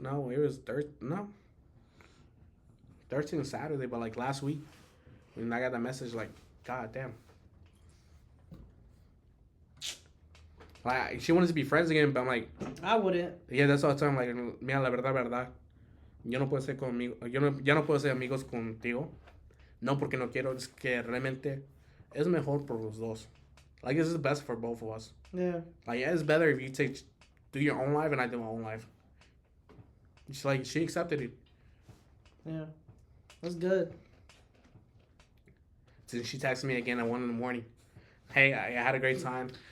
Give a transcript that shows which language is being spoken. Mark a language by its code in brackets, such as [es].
[en] No, it was 13 Saturday, but like last week. And I got that message like, God damn. Like, she wanted to be friends again, but I'm like... I wouldn't. Yeah, that's what I'm like, [es] mira, la verdad. Yo no puedo ser ya no puedo ser amigos contigo. No porque no quiero, es que realmente es mejor por los dos. [en] Like, this is best for both of us. Yeah. Like, yeah, it's better if you do your own life and I do my own life. She's like, she accepted it. Yeah, that's good. So she texted me again at 1 in the morning. Hey, I had a great time.